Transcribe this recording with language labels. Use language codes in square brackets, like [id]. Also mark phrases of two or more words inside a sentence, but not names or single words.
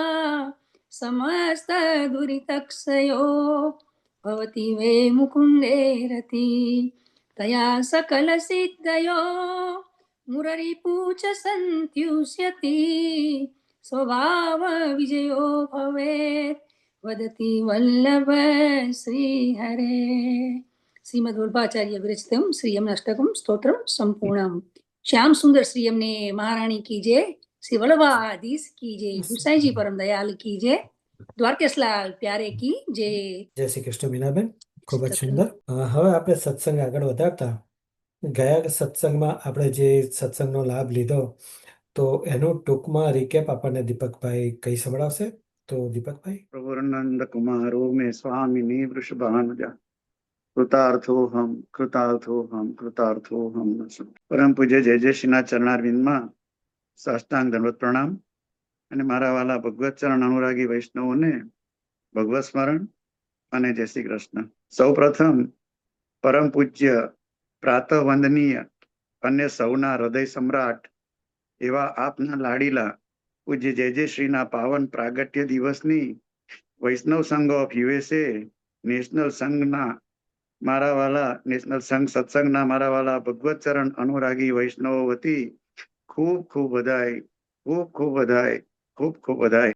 [sa] समस्तदुरितक्षयो भवति वे मुकुन्दे रति तया सकलसिद्धयो मुररिपूच सन्त्युष्यति स्वभावविजयो भवेत् वदति वल्लभ श्रीहरे। श्रीमद्वल्लभाचार्य विरचितं श्रीयमनाष्टकं स्तोत्रं संपूर्णम्। [hi] श्याम सुंदर श्रीयम ने महारानी की जय, श्री वल्लभाधीश की जय, गुसाई जी परम दयाल की जय, द्वारकेशलाल प्यारे की जय। [gu] જય શ્રી કૃષ્ણ મીનાબેન, ખૂબ જ સુંદર. હવે આપણે સત્સંગ આગળ વધારતા ગયા સત્સંગમાં આપણે જે સત્સંગનો લાભ લીધો તો એનું ટૂંકમાં રિકેપ આપણને દીપકભાઈ કહી સંભળાવશે. તો દીપકભાઈ. [sa] प्रभुनंद कुमारो में स्वामिनी वृषभानुजा कृतार्थोहम कृतार्थोहम कृतार्थोहम। [gu] પરમ પૂજ્ય જય જય શ્રીના ચરણારવિંદમાં સાષ્ટાંગ દંડવત પ્રણામ અને મારા વાલા ભગવત ચરણ અનુરાગી વૈષ્ણવોને ભગવત સ્મરણ અને જય શ્રી કૃષ્ણ. સૌ પ્રથમ પરમ પૂજ્ય પ્રાતઃ વંદનીય અને સૌના હૃદય સમ્રાટ એવા આપના લાડીલા પૂજ્ય જય શ્રીના પાવન પ્રાગટ્ય દિવસની વૈષ્ણવ સંઘ ઓફ USA નેશનલ સંઘના મારા વાલા નેશનલ સંઘ સત્સંગના મારા વાલા ભગવત ચરણ અનુરાગી વૈષ્ણવો વતી ખૂબ ખૂબ વધાય, ખૂબ ખૂબ વધાય, ખૂબ ખૂબ વધાય.